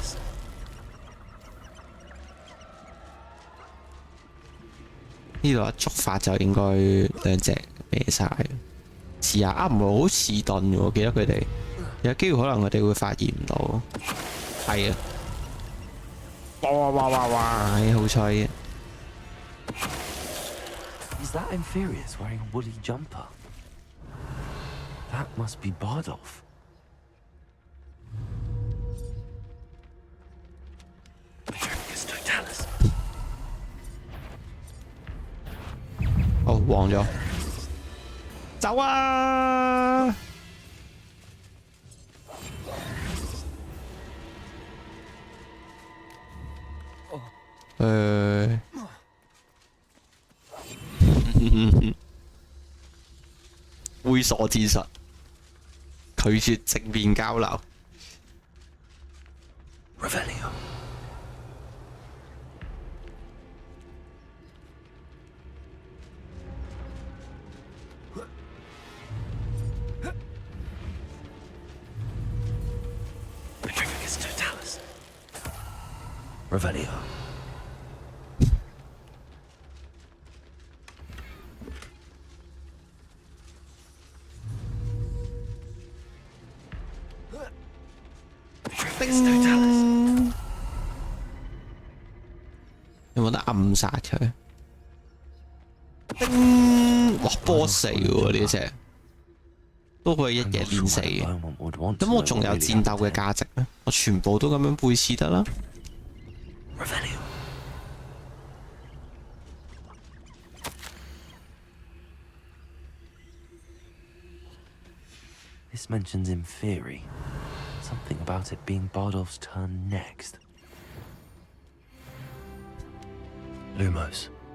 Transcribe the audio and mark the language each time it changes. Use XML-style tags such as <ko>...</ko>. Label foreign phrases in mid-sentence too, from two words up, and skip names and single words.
<yue>呢度一觸發就應該兩隻歪晒。試下啊，唔係好似盾嘅喎，記得佢哋有機會可能佢哋會發現唔到。係啊，哇！好彩嘅。</yue> <en>Is that Inferius wearing a woolly jumper? That must be Bardolph. Petricus Totalis.</en> <yue>哦，黃咗，走啊！猥瑣之術，拒絕正面交流。</yue> <en>Revelio. Petricus Totalis. Revelio. Totalis.</en> <yue>有冇得暗殺佢？哇！boss 嚟嘅喎呢只，都可以一嘢練死嘅。咁我仲有戰鬥嘅價值咩？我全部都咁樣背刺得啦。</yue> <en>This mentions Inferi. Something about it being Bardolph's turn next. Lumos.</en>